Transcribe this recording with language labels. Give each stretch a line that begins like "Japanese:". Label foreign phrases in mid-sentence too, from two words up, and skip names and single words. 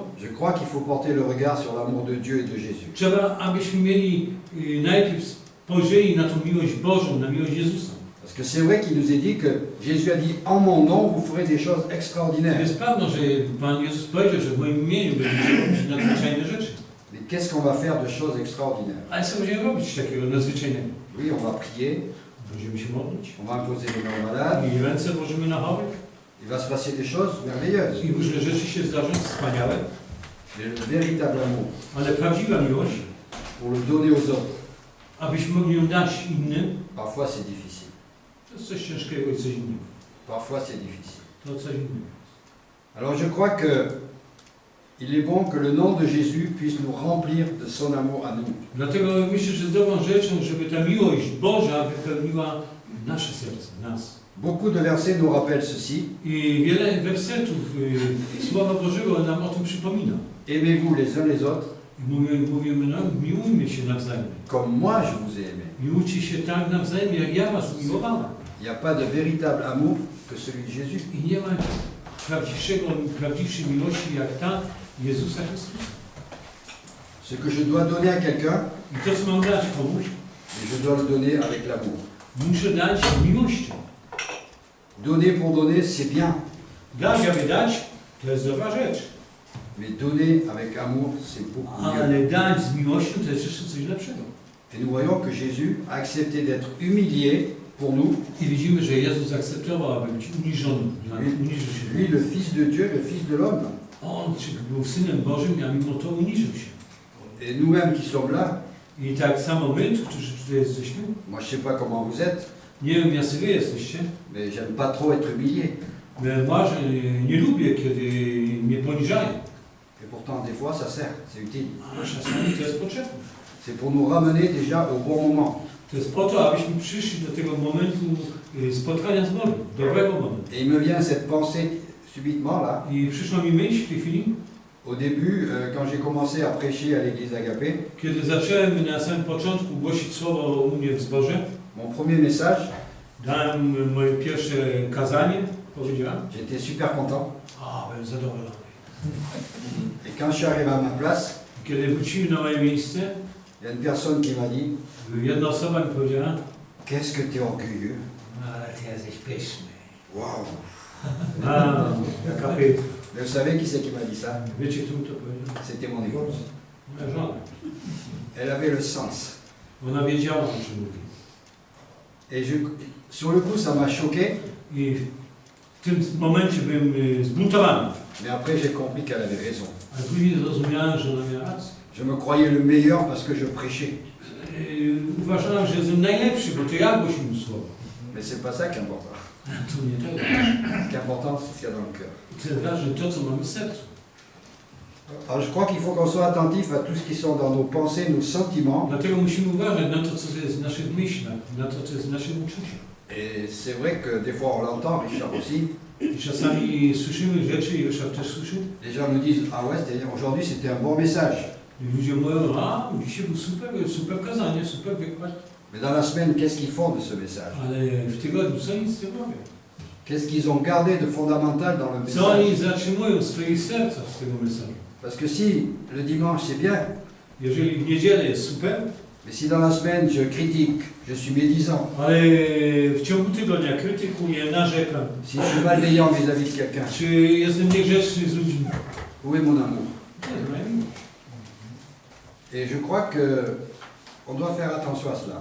French: je crois qu'il faut porter le regard sur l'amour de Dieu et de Jésus.
Polish: trzeba, abyśmy mieli najpierw spojrzeli na tą miłość Bożą, na miłość Jezusa.
French: Parce que c'est vrai qu'il nous est dit que Jésus a dit en mon nom vous ferez des choses
Polish: To
French: extraordinaires.
Polish: jest prawdą, że Pan Jezus powiedział, że w moim imieniu będziecie robić nadzwyczajne rzeczy.
French: Mais qu'est-ce qu'on va faire de choses extraordinaires?
Polish: Ale co będziemy robić takiego nadzwyczajnego?
French: Oui, on va prier,
Polish: Będziemy się modlić.
French: on va imposer les mains aux malades,
Polish: I ręce włożymy na chorych.
French: il va se passer des choses merveilleuses.
Polish: I różne rzeczy się zdarzą wspaniałe.
French: Mais le véritable amour,
Polish: Ale prawdziwa miłość,
French: pour le donner aux autres,
Polish: abyśmy mogli ją dać innym,
French: parfois c'est difficile.
Polish: to jest coś ciężkiego i coś innego.
French: Parfois c'est difficile.
Polish: To coś innego.
French: Alors je crois que il est bon que le nom de Jésus puisse nous remplir de son amour à nous.
Polish: Dlatego myślę, że dobrą rzeczą, żeby ta miłość Boża wypełniła nasze serce, nas.
French: Beaucoup de versets nous rappellent ceci.
Polish: I wiele wersetów Słowa Bożego nam o tym przypomina.
French: Aimez-vous les uns les autres
Polish: I mówimy nam, miłujmy się nawzajem.
French: comme moi je vous ai aimé.
Polish: Miłujcie się tak nawzajem, jak ja was umiłowałem.
French: Il n'y a pas de véritable amour que celui de Jésus.
Polish: I nie ma prawdziwszej miłości jak ta Jezusa Chrystusa.
French: Ce que je dois donner à quelqu'un,
Polish: I to, co mam dać komuś,
French: je dois le donner avec l'amour.
Polish: muszę dać miłością.
French: Donner pour donner, c'est bien.
Polish: Dać, aby dać, to jest dobra rzecz.
French: Mais donner avec amour, c'est beaucoup mieux.
Polish: Ale dać z miłością to jest jeszcze coś lepszego.
French: Et nous voyons que Jésus a accepté d'être humilié pour nous.
Polish: I widzimy, że Jezus zaakceptował, aby być uniżony. Uniżył się.
French: Lui, le Fils de Dieu, le Fils de l'homme.
Polish: On był Synem Bożym, a mimo to uniżył się.
French: Et nous-mêmes qui sommes là,
Polish: I tak samo my, którzy tutaj jesteśmy,
French: moi je ne sais pas comment vous êtes,
Polish: nie wiem, jacy wy jesteście,
French: mais j'aime pas trop être humilié. Moi,
Polish: nie lubię, kiedy mnie poniżają.
French: Et pourtant, des fois, ça sert, c'est utile.
Polish: A czasami to jest potrzebne.
French: C'est pour nous ramener déjà au bon moment.
Polish: To jest po to, abyśmy przyszli do tego momentu spotkania z Bogiem, dobrego momentu.
French: Et il me vient cette pensée subitement là.
Polish: I przyszła mi myśl w tej chwili,
French: Au début, quand j'ai commencé à prêcher à l'église Agapé,
Polish: Kiedy zacząłem na samym początku głosić słowo u mnie w zborze,
French: mon premier message,
Polish: dałem moje pierwsze kazanie, powiedziałem,
French: j'étais super content.
Polish: a byłem zadowolony.
French: Et quand je suis arrivé à ma place,
Polish: Kiedy wróciłem na moje miejsce,
French: il y a une personne qui m'a dit,
Polish: jedna osoba mi powiedziała,
French: qu'est-ce que tu es orgueilleux.
Polish: ale ty jesteś pyszny.
French: Waouh.
Polish: A, jaka pycha.
French: Mais vous savez qui c'est qui m'a dit ça?
Polish: Wiecie, kto mi to powiedział?
French: C'était mon épouse.
Polish: Moja żona.
French: Elle avait le sens.
Polish: Ona wiedziała, o czym mówi.
French: Et sur le coup, ça m'a choqué,
Polish: I w tym momencie byłem zbuntowany.
French: mais après j'ai compris qu'elle avait raison.
Polish: Ale później zrozumiałem, że ona miała rację.
French: Je me croyais le meilleur parce que je prêchais.
Polish: Uważałem, że jestem najlepszy, bo to ja głosiłem słowo.
French: Mais c'est pas ça qui est important.
Polish: To nie to.
French: Ce qui est important, c'est ce qu'il y a dans le cœur.
Polish: To jest ważne to, co mamy w sercu.
French: Alors je crois qu'il faut qu'on soit attentif à tout ce qui sont dans nos pensées, nos sentiments.
Polish: Dlatego musimy uważać na to, co jest w naszych myślach, na to, co jest w naszych uczuciach.
French: Et c'est vrai que des fois on l'entend, Richard aussi.
Polish: I czasami słyszymy rzeczy, i Ryszard też słyszy.
French: Les gens nous disent, ah ouais, aujourd'hui c'était un bon message.
Polish: I ludzie mówią, a dzisiaj był super kazanie, super wykład.
French: Mais dans la semaine, qu'est-ce qu'ils font de ce message?
Polish: Ale w tygodniu co nic nie robią?
French: Qu'est-ce qu'ils ont gardé de fondamental dans le
Polish: Co oni
French: message?
Polish: zatrzymują w swoich sercach z tego mesażu?
French: Parce que si le dimanche c'est bien,
Polish: Jeżeli w niedzielę jest super,
French: mais si dans la semaine je critique, je suis médisant,
Polish: ale w ciągu tygodnia krytykuję, narzekam,
French: si je suis malveillant vis-à-vis de quelqu'un,
Polish: czy jestem niegrzeczny z ludźmi,
French: où est mon amour?
Polish: to jest moja miłość.
French: Et je crois que on doit faire attention à cela.